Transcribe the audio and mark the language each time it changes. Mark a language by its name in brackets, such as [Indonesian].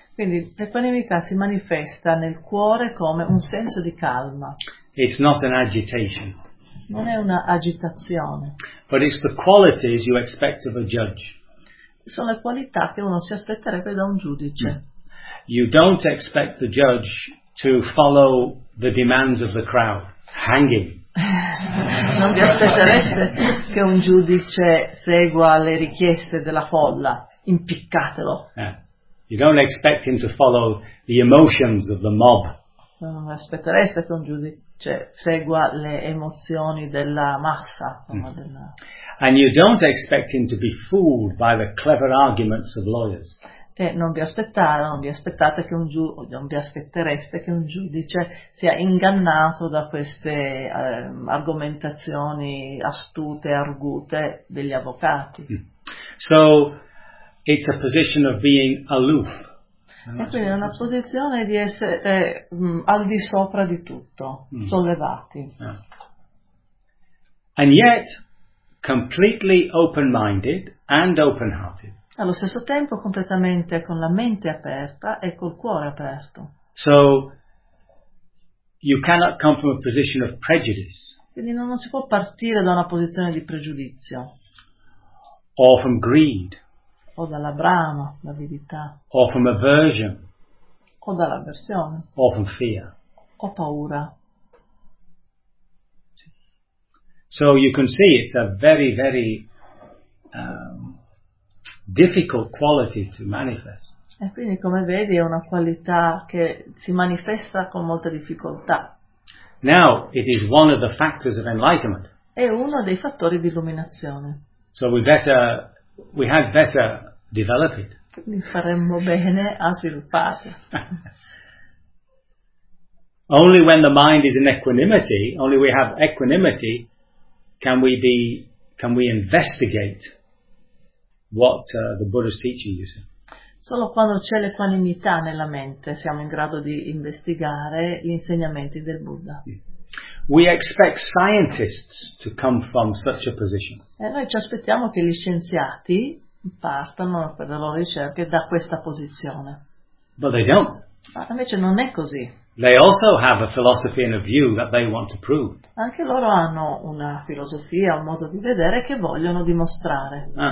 [Italian] Quindi l'equanimità si manifesta nel cuore come un senso di calma. [English] It's not an agitation. [Italian] Non è una agitazione. [English] But it's the qualities you expect of a judge. [Italian] Sono le qualità che uno si aspetterebbe da un giudice. [English] You don't expect the judge to follow the demands of the crowd, hanging. [Italian] Non vi aspettereste che un giudice segua le richieste della folla, impiccatelo. [English] You don't expect him to follow the emotions of the mob. [Italian] Non vi aspettereste che un giudice segua le emozioni della massa, insomma, della... [English] And you don't expect him to be fooled by the clever arguments of lawyers. [Italian] E non vi aspettereste che un giudice sia ingannato da queste argomentazioni astute, argute degli avvocati. [English] So it's a position of being aloof. [Italian] E quindi è una posizione di essere al di sopra di tutto, sollevati. Yeah. [English] And yet completely open-minded and open-hearted. [Italian] Allo stesso tempo completamente con la mente aperta e col cuore aperto. [English] So you cannot come from a position of prejudice. [Italian] Quindi non si può partire da una posizione di pregiudizio. [English] Or from greed. [Italian] O dalla brama, l'avidità. [English] Or from aversion. [Italian] O dall'avversione. [English] Or from fear. [Italian] O paura. [English] So you can see it's a very, very difficult quality to manifest. [Italian] E quindi, come vedi, è una qualità che si manifesta con molta difficoltà. [English] Now it is one of the factors of enlightenment. [Italian] È uno dei fattori di illuminazione. [English] So we had better develop it. [Italian] Quindi faremmo bene a svilupparlo. [English] Only when the mind is in equanimity, only we have equanimity, can we investigate what the Buddha's teaching you say. [Italian] Solo quando c'è l'equanimità nella mente siamo in grado di investigare gli insegnamenti del Buddha. [English] We expect scientists to come from such a position. [Italian] E noi ci aspettiamo che gli scienziati partano per le loro ricerche da questa posizione. [English] But they don't. [Italian] Ma invece non è così. [English] They also have a philosophy and a view that they want to prove. [Italian] Anche loro hanno una filosofia, un modo di vedere che vogliono dimostrare.